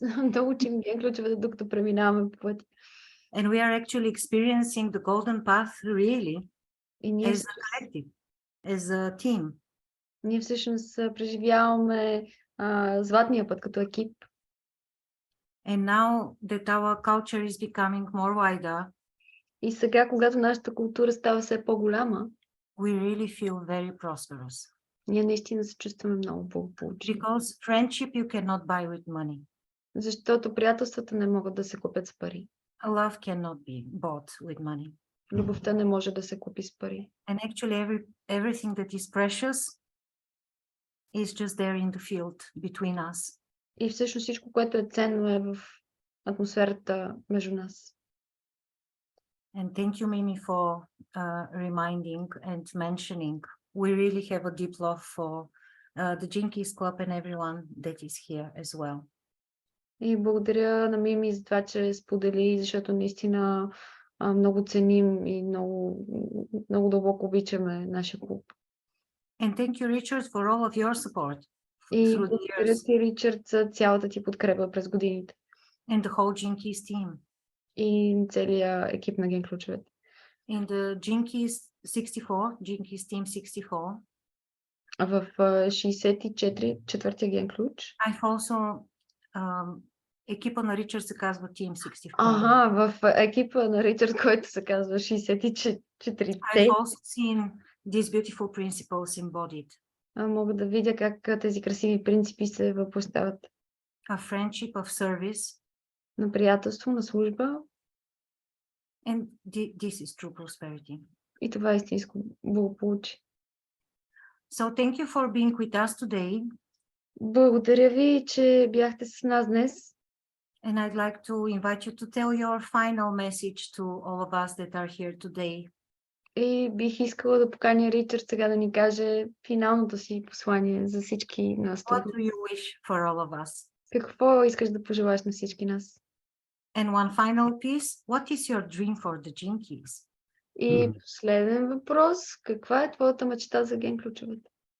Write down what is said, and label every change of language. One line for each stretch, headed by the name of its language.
Bulgarian: да учим ген ключовете, докато преминаваме по пътя.
English: And we are actually experiencing the golden path really
Bulgarian: И ние
English: as a collective, as a team.
Bulgarian: Ние всъщност преживяваме златния път като екип.
English: And now that our culture is becoming more wider,
Bulgarian: И сега, когато нашата култура става все по-голяма,
English: we really feel very prosperous.
Bulgarian: ние наистина се чувстваме много благополучни.
English: Because friendship you cannot buy with money.
Bulgarian: Защото приятелствата не могат да се купят с пари.
English: Love cannot be bought with money.
Bulgarian: Любовта не може да се купи с пари.
English: And actually everything that is precious is just there in the field between us.
Bulgarian: И всъщност всичко, което е ценно, е в атмосферата между нас.
English: And thank you, Mimi, for reminding and mentioning. We really have a deep love for the Jinkies Club and everyone that is here as well.
Bulgarian: И благодаря на Мими за това, че сподели, защото наистина много ценим и много, много дълбоко обичаме нашия клуб.
English: And thank you, Richard, for all of your support
Bulgarian: И
English: through the
Bulgarian: благодаря
English: years,
Bulgarian: ти, Ричард, за цялата ти подкрепа през годините.
English: and the whole Jinkies team.
Bulgarian: И целият екип на ген ключовете.
English: In the Jinkies 64, Jinkies Team 64,
Bulgarian: В 64, четвъртия ген ключ.
English: I've also
Bulgarian: екипа на Ричард се казва Team 64. Ага, в екипа на Ричард, който се казва 64-те.
English: I've also seen these beautiful principles embodied.
Bulgarian: Мога да видя как тези красиви принципи се въплъщават.
English: A friendship of service,
Bulgarian: На приятелство, на служба.
English: and this is true prosperity.
Bulgarian: И това е истинско благополучие.
English: So thank you for being with us today.
Bulgarian: Благодаря ви, че бяхте с нас днес.
English: And I'd like to invite you to tell your final message to all of us that are here today.
Bulgarian: И бих искала да поканя Ричард сега да ни каже финалното си послание за всички нас.
English: What do you wish for all of us?
Bulgarian: Какво искаш да пожелаш на всички нас?
English: And one final piece, what is your dream for the Jinkies?
Bulgarian: И последен въпрос. Каква е твоята мечта за ген ключовете?